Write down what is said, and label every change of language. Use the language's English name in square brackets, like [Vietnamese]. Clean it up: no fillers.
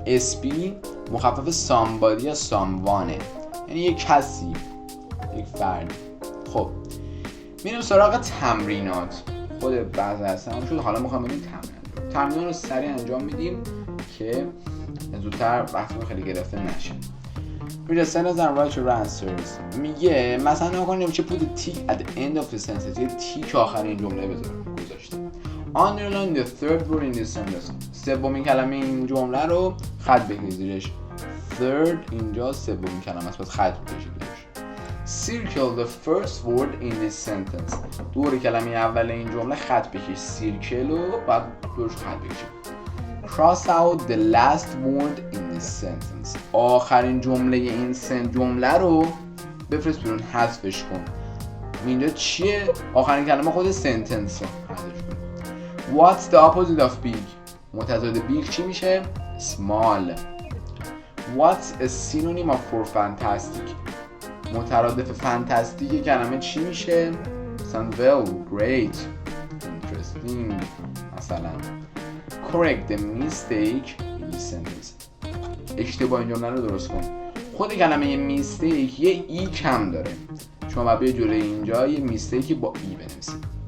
[Persian] SP مخفف somebody یا someone، یعنی یه کسی، یک فرد. خب میریم سراغ تمرینات. خود بحث هستم شد، حالا میخوام ببینیم تمرینات رو سریع انجام میدیم که زودتر وقتی خیلی گرفته نشه. [English] Read a sentence and write your answers. [Persian] میگه مثلا نگاه کنیم چه [English] put a tick at the end of the sentence. [Persian] یه تیک آخر این جمله گذاشته. [English] Underline the third word in this sentence. [Persian] سومین کلمه این جمله رو خط بکشید زیرش. Third اینجا سومین کلمه است، پس خط بکشید زیرش. [English] Circle the first word in this sentence. [Persian] دور کلمه اول این جمله خط بکش. سیرکل و بعد دورش خط بکشید. [English] Cross out the last word in this sentence. [Persian] آخرین جمله این جمله رو بفرست بیرون، حذفش کن. اینجا چیه؟ آخرین کلمه خود سنتنس رو حذفش کن. [English] What's the opposite of big؟ [Persian] متضاد big چی میشه؟ [English] small. What's a synonym of for fantastic؟ [Persian] مترادف فانتاستیک کلمه چی میشه؟ مثلا [English] well, great, interesting مثلا. Correct the mistake in this sentence. [Persian] اشتباه این جمله رو درست کن. خود کلمه میستیک یه ای کم داره. شما باید به جلوی اینجا یه میستیک با ای بنویسید.